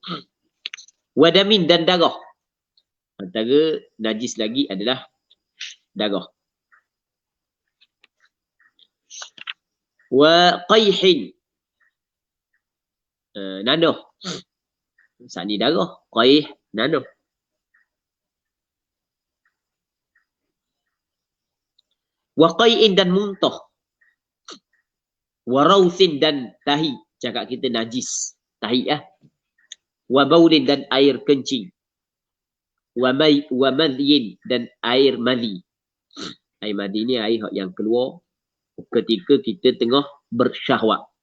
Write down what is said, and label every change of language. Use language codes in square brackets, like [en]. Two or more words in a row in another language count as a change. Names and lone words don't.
[ms] Wadamin dan darah. Antara najis lagi adalah darah. [ar] وقيح. [ms] Nanoh. Saat ni darah. Qayh, nanoh. [ar] وقيح [ms] dan muntah. [ar] وروث [ms] dan tahi. Cakap kita najis. Tahi lah. [ar] وبول [ms] dan air kencing. [ar] ومذي [ms] dan air madhi. Air madhi ni air yang keluar ketika kita tengah bersyahwat.